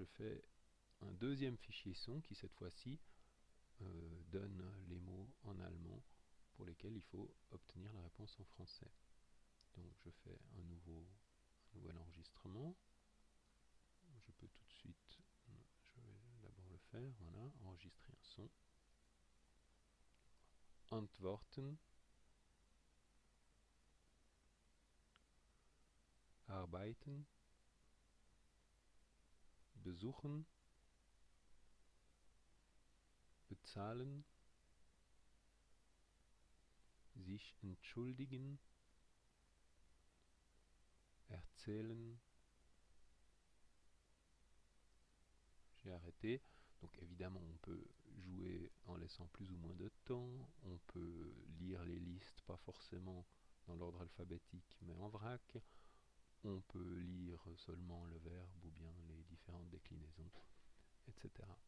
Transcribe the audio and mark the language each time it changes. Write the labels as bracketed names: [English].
[French] Je fais un deuxième fichier son qui cette fois-ci donne les mots en allemand pour lesquels il faut obtenir la réponse en français. Donc je fais un nouvel enregistrement. Je peux tout de suite, je vais d'abord le faire, voilà, enregistrer un son. [German] Antworten, arbeiten, besuchen, bezahlen, sich entschuldigen, erzählen. [French] J'ai arrêté. Donc évidemment on peut jouer en laissant plus ou moins de temps, on peut lire les listes pas forcément dans l'ordre alphabétique mais en vrac, on peut lire seulement le verbe ou bien les différentes déclinaisons, etc.